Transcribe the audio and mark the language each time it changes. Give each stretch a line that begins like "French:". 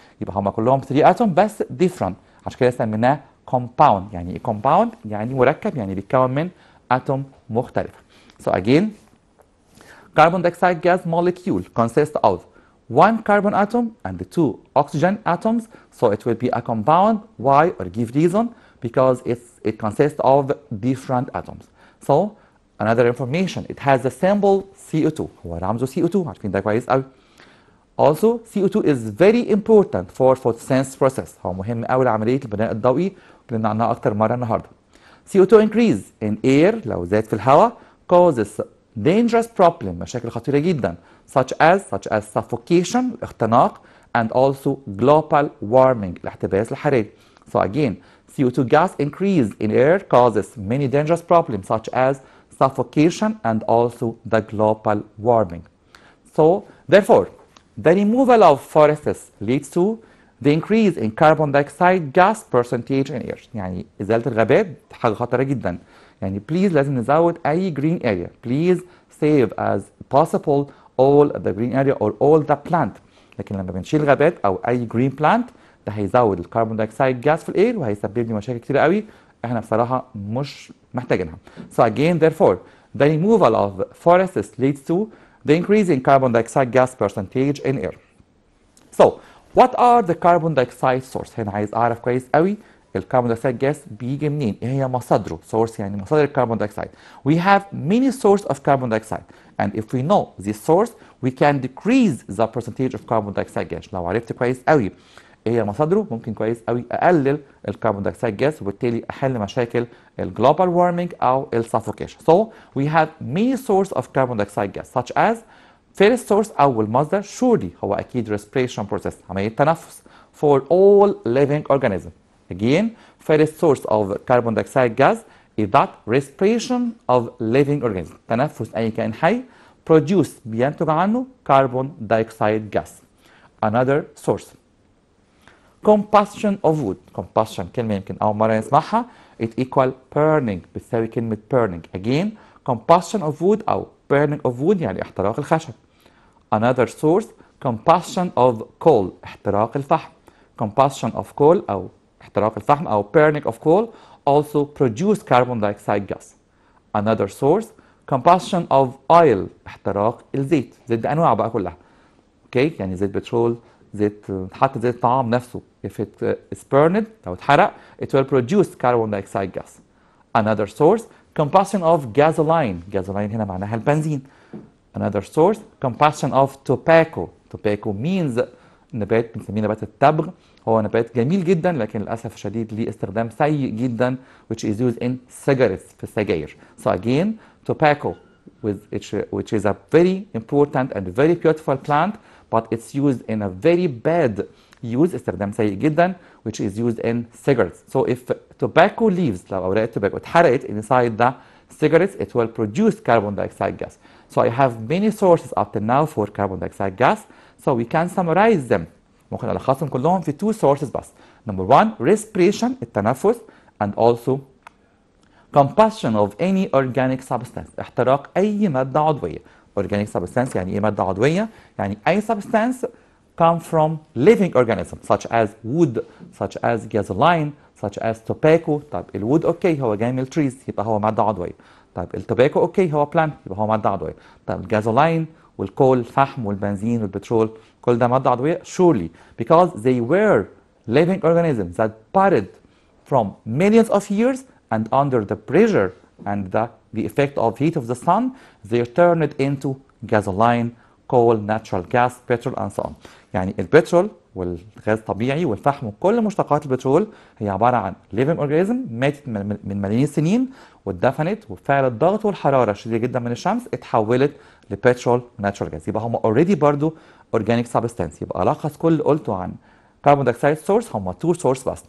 Arabic: يبقى هما كلهم 3 atom بس different. عشان كده سميناه compound. يعني ايه compound؟ يعني مركب، يعني بيتكون من atom مختلفة.
English: So again, carbon dioxide gas molecule consists of one carbon atom and two oxygen atoms, so it will be a compound. Why? Or give reason, because it consists of different atoms. So another information, it has the symbol CO2.
Arabic: هو رمزه CO2، عارفين ده كويس قوي.
English: Also CO2 is very important for photosynthesis process.
Arabic: هو مهم قوي لعملية البناء الضوئي، اتكلمنا عنها أكتر مرة النهارده.
English: CO2 increase in air
Arabic: لو زاد في الهواء
English: causes dangerous problem،
Arabic: مشاكل خطيرة جدا
English: such as suffocation الاختناق and also global warming
Arabic: الاحتباس الحراري.
English: So again, CO2 gas increase in air causes many dangerous problems such as suffocation and also the global warming. So therefore, the removal of forests leads to the increase in carbon dioxide gas percentage in air.
Arabic: يعني إزالة الغابات حاجة خطرة جدا. يعني please لازم نزود أي green area.
English: Please save as possible all the green area or all the plant.
Arabic: لكن لما بنشيل غابات أو أي green plant ده هيزود الكربون دايوكسيد جاز في الاير وهيسبب لي مشاكل كتير قوي احنا بصراحة مش محتاجينها.
English: So again, therefore, the removal of forests leads to the increase in carbon dioxide gas percentage in air. So what are the carbon dioxide source؟
Arabic: هنا عايز اعرف كويس قوي الكربون دايوكسيد جاس بيجي منين؟ ايه هي مصادره؟ source يعني مصادر الكربون دايوكسيد.
English: We have many sources of carbon dioxide and if we know this source we can decrease the percentage of carbon dioxide gas.
Arabic: لو عرفت كويس قوي ايه هي مصادره ممكن كويس قوي اقلل الكربون دايوكسيد جاس وبالتالي احل مشاكل الجلوبال وارمينج او السفوكيشن.
English: So we have many sources of carbon dioxide gas such as first source
Arabic: اول مصدر
English: surely
Arabic: هو اكيد
English: respiration process
Arabic: عمليه تنفس
English: for all living organisms. Again, first source of carbon dioxide gas is that respiration of living organisms.
Arabic: تنفس اي كائن حي produce بينتج عنه carbon dioxide gas.
English: Another source combustion of wood.
Arabic: combustion كلمة يمكن أول مرة نسمعها.
English: it equal burning
Arabic: بتساوي كلمة
English: burning. Again, combustion of wood أو burning of wood
Arabic: يعني احتراق الخشب.
English: Another source combustion of coal
Arabic: احتراق الفحم.
English: combustion of coal
Arabic: أو احتراق الفحم أو
English: burning of coal also produce carbon dioxide gas. Another source combustion of oil
Arabic: احتراق الزيت. زيت بأنواع بقى كلها. اوكي يعني زيت بترول، زيت حتى زيت الطعام نفسه
English: if it is burned
Arabic: لو اتحرق
English: it will produce carbon dioxide gas. Another source combustion of gasoline.
Arabic: gasoline هنا معناها البنزين.
English: Another source combustion of tobacco.
Arabic: tobacco means نبات بنسميه نبات التبغ. هو نبات جميل جدا لكن للاسف الشديد ليه استخدام سيء جدا
English: which is used in cigarettes
Arabic: في السجاير.
English: So again, tobacco which is a very important and very beautiful plant but it's used in a very bad use
Arabic: استخدام سيء جدا
English: which is used in cigarettes. So if tobacco leaves
Arabic: لو أوراق التوباكو اتحرقت
English: inside the cigarettes it will produce carbon dioxide gas. So I have many sources up to now for carbon dioxide gas. So we can summarize them.
Arabic: ممكن ألخصهم كلهم في two sources بس.
English: Number one, respiration التنفس and also combustion of any organic substance
Arabic: احتراق أي مادة عضوية.
English: Organic substance
Arabic: يعني إيه مادة عضوية؟ يعني أي
English: substance come from living organisms such as wood, such as gasoline, such as tobacco.
Arabic: طيب الwood أوكي هو جاي من التريز يبقى هو مادة عضوية. طيب التوباكو أوكي هو plant يبقى هو مادة عضوية. طيب الجازولاين والكول الفحم والبنزين والبترول كل ده مادة عضوية
English: surely because they were living organisms that parted from millions of years and under the pressure and the effect of heat of the sun they turned into gasoline, coal, natural gas, petrol and so on.
Arabic: يعني البترول والغاز الطبيعي والفحم وكل مشتقات البترول هي عبارة عن living organism ماتت من ملايين السنين واتدفنت وبفعل الضغط والحرارة الشديدة جدا من الشمس اتحولت لبترول وناتشورال جاز. يبقى هم اوريدي برضو organic substance. يبقى ألخص كل اللي قلته عن carbon dioxide source هم two source بس.